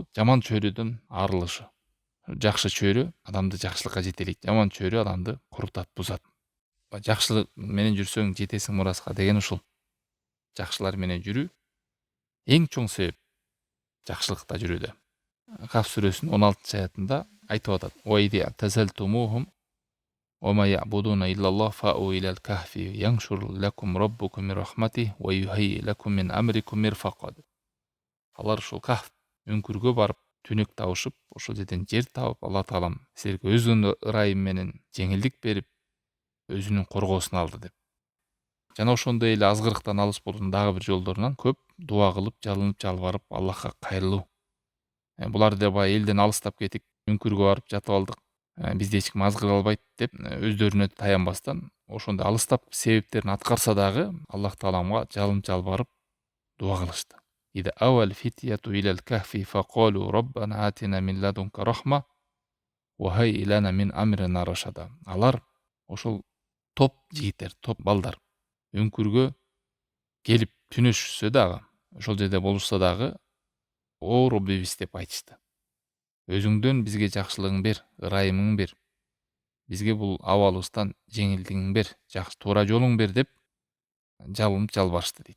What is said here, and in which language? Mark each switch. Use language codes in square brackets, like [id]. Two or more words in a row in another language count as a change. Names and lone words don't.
[ky] Жаман чөйрөдөн арылышы. Жакшы чөйрө адамды жакшылыкка жетелейт, жаман чөйрө адамды курутат, бузат. Жакшылык менен жүрсөң жетесиң мураска деген ушул. Жакшылар менен жүрүү эң чоң себеп жакшылыкта жүрүүдө. Кaf сүрөсүнүн 16-аятында айтып атат: [ar] "وإذ اعتزلتموهم وما يعبدون إلا الله فأووا إلى الكهف ينشر لكم ربكم من رحمته ويهيئ لكم من أمركم مرفقا." [ky] Алар ушул Кaf үңкүргө барып, түнөк табышып, ошол жерден жер табып, Алла Таалам силерге өзүнүн ырайым менен жеңилдик берип, өзүнүн коргоосуна алды деп. Жана ошондой эле азгырыктан алыс болуунун дагы бир жолдорунан көп дуа кылып, жалынып, жалбарып, Аллахка кайрылуу. Буларды баягы элден алыстап кетип, үңкүргө барып жатып алдык, бизди эч ким азгыра албайт деп өздөрүнө таянбастан, ошондой алыстап себептерин аткарса дагы Аллах Тааламга жалынып, жалбарып дуа кылышты. [ar] إذ أوى الفتية إلى الكهف فقالوا ربنا آتنا من لدنك رحمة وهيئ لنا من أمرنا رشدا. [ky] Алар ошол топ жигиттер, топ балдар үңкүргө келип түнөшүшсө дагы, ошол жерде болушса дагы, "О Роббибиз" деп айтышты. Өзүңдөн бизге жакшылыгың бер, ырайымың бер. Бизге бул абалыбыздан жеңилдигиң бер, жакшы туура жолуң бер деп жалынып жалбарышты дейт.